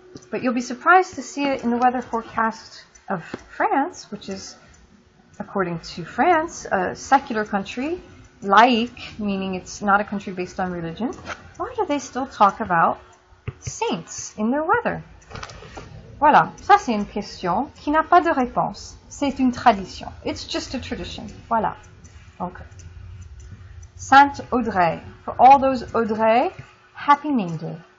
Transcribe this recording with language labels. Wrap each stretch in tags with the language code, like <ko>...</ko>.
<en>But you'll be surprised to see it in the weather forecast of France, which is, according to France, a secular country, laïque, meaning it's not a country based on religion. Why do they still talk about saints in their weather?</en> <fr>Voilà, ça c'est une question qui n'a pas de réponse. C'est une tradition.</fr> <en>It's just a tradition.</en> <fr>Voilà.</fr> <en>Donc, Sainte Audrey. For all those Audrey, happy name day.</en>